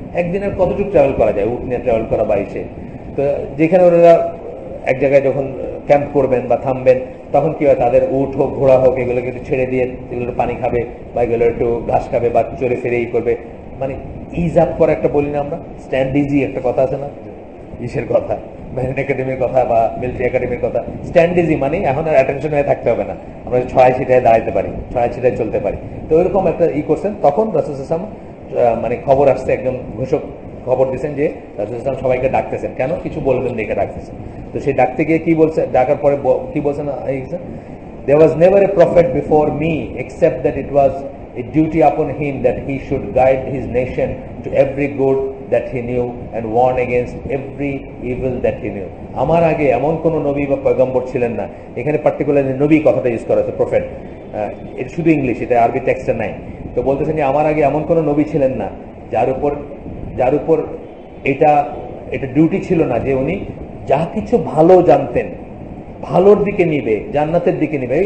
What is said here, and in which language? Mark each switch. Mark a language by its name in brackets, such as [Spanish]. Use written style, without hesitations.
[Bangla] একদিনের কতটুকু ট্রাভেল করা যায়, উট নিয়ে ট্রাভেল করা বা এসে, তো যেখানে ওনারা এক জায়গায় যখন ক্যাম্প করবেন বা থামবেন, তখন কি হয়, তাদের উট হোক ঘোড়া হোক এগুলোকে একটু ছেড়ে দিয়ে এগুলো পানি খাবে বা এগুলো একটু ঘাস খাবে বা চড়ে ফিরে করবে, মানে ইজ আপ করে একটা বলি না আমরা, স্ট্যান্ড ইজি একটা কথা আছে না, ইসের কথা, মেরিন একাডেমির কথা বা মিলিটারি একাডেমির কথা, স্ট্যান্ড ইজি মানে এখন আর অ্যাটেনশন হয়ে থাকতে হবে না, আমরা 6 সিটায় দাঁড়াইতে পারি, 6 সিটায় চলতে পারি। তো ওইরকম একটা করছেন, তখন রাসূল সাল্লাল্লাহু আলাইহি ওয়াসাল্লাম মানে খবর আসছে, একজন ঘোষক খবর দিচ্ছেন যে রাসূল সাল্লাল্লাহু আলাইহি ওয়াসাল্লাম সবাইকে ডাকতেছেন, কেন কিছু বলবেন দেখে ডাকতেছেন। তো সেই ডাকতে গিয়ে কি বলছে, ডাকার পরে কি বলছেন, [English] there was never a prophet before me except that it was a duty upon him that he should guide his nation to every good that he knew and warn against every evil that he knew. [Bangla] আমার আগে এমন কোন নবী বা পয়গম্বর ছিলেন না, এখানে পার্টিকুলারলি নবী কথাটা ইউজ করা হয়েছে, প্রফেট, এটা শুধু ইংলিশ, এটা আরবি টেক্সটে নাই। তো বলতেছেন যে আমার আগে এমন কোন নবী ছিলেন না যার উপর এটা ডিউটি ছিল না যে উনি যা কিছু ভালো জানতেন, ভালোর দিকে নিবে, জান্নাতের দিকে নিবে।